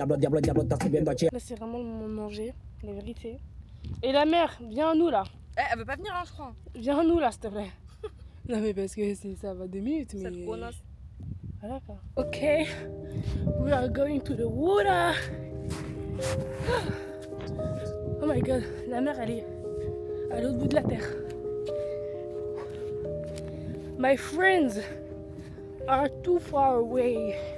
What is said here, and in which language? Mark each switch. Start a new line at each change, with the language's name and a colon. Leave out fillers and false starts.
French: Là, c'est vraiment le moment de manger, la vérité. Et la mère, viens à nous, là. Eh, elle veut pas venir, hein, je crois. Viens à nous, là, s'il te plaît. Non, mais parce que ça va 2 minutes, mais... Cette connasse. Ah, d'accord.
English: Ok, we are going to the water. Oh my god,
French: la mer, elle est à l'autre bout de la terre.
English: My friends are too far away.